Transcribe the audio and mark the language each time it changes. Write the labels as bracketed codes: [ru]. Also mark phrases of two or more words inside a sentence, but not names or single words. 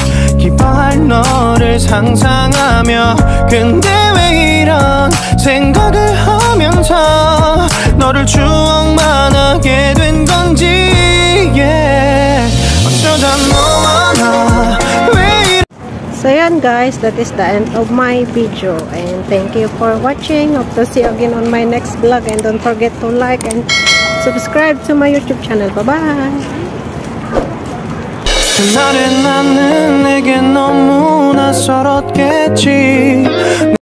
[ko] 기뻐할 너를 상상하며 근데 왜 이런 생각을 하면서 너를 추억만 하게 된 건지 어쩌다 너와 나 왜 [en] So yan guys, that is the end of my video and thank you for watching. Hope to see you again on my next vlog and don't forget to like and subscribe to my YouTube channel. Bye bye. [ko] 그날의 나는 내게 너무 낯설었겠지.